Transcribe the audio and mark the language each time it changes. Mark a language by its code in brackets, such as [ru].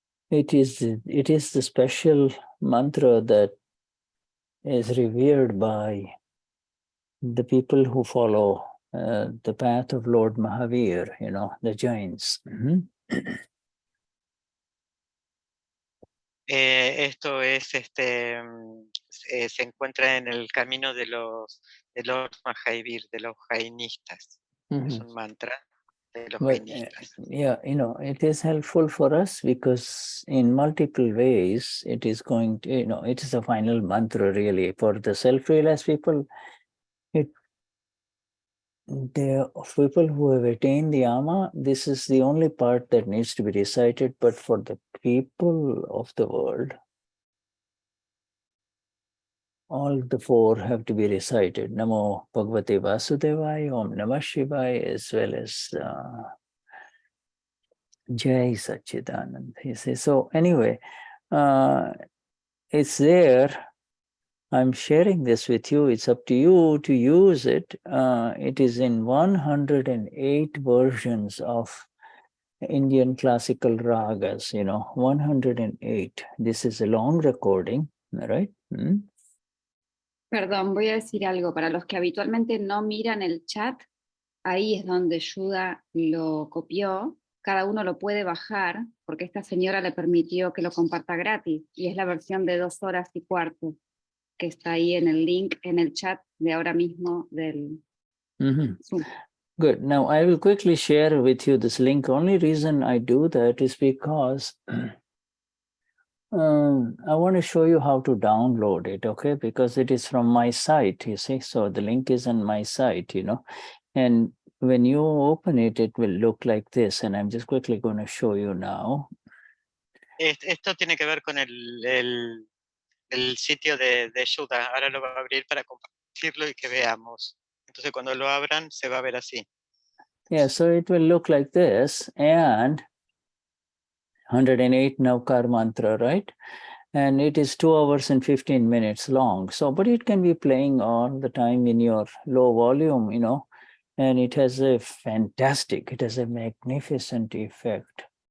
[en] It is the special mantra that is revered by the people who follow the path of Lord Mahavir, the Jains. [es] Esto es se encuentra en el camino de Lord Mahavir, de los jainistas. Es un mantra de los jainistas. [en] Yeah, it is helpful for us because in multiple ways it is going to, it is a final mantra really. For the self-realized people, the people who have attained the Ama, this is the only part that needs to be recited, but for the people of the world, all the four have to be recited. Namo Bhagavate Vasudevaya, Om Namah Shivaya, as well as Jai Satchidanand. He says, so anyway, it's there. I'm sharing this with you. It's up to you to use it. It is in 108 versions of Indian classical ragas, 108. This is a long recording, right? [es] Perdón, voy a decir algo. Para los que habitualmente no miran el chat, ahí es donde Shuddha lo copió. Cada uno lo puede bajar, porque esta señora le permitió que lo comparta gratis. Y es la versión de 2 horas y cuarto, que está ahí en el link, en el chat de ahora mismo del Zoom. [en] Good. Now, I will quickly share with you this link. Only reason I do that is because I want to show you how to download it, okay? Because it is from my site, you see. So the link is on my site, And when you open it, it will look like this. And I'm just quickly going to show you now. [es] Esto tiene que ver con el sitio de Shuddha. Ahora lo va a abrir para compartirlo y que veamos. Entonces cuando lo abran se va a ver así. [en] Yeah, so it will look like this, and 108 Navkar mantra, right? And it is 2 hours and 15 minutes long. So, but it can be playing all the time in your low volume, you know, and it has a magnificent effect.